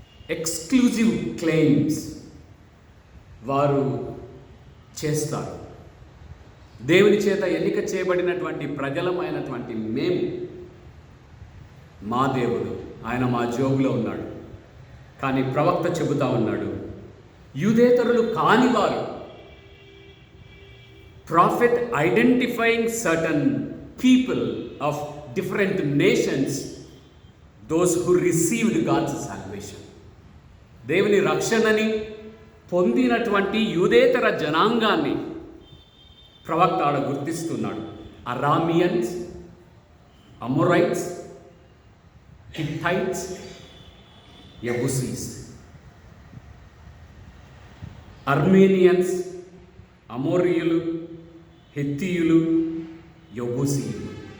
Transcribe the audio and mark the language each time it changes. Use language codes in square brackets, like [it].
[te] Exclusive claims వారు చేస్తారు. దేవుని చేత ఎన్నిక చేయబడినటువంటి ప్రజలమైనటువంటి మేము, మా దేవుడు, ఆయన మా జోబులో ఉన్నాడు. కానీ ప్రవక్త చెబుతా ఉన్నాడు, యూదేతరులు కానివారు, [en] prophet identifying certain people of different nations, those who received God's salvation. [te] దేవుని రక్షణని పొందినటువంటి యూదేతర జనాంగాన్ని ప్రవక్త ఆడ గుర్తిస్తున్నాడు. అరామియన్స్, అమోరైట్స్, హిట్టైట్స్, యబుసీస్, అర్మేనియన్స్, అమోరియులు, హెత్తీయులు, యబూసీయులు.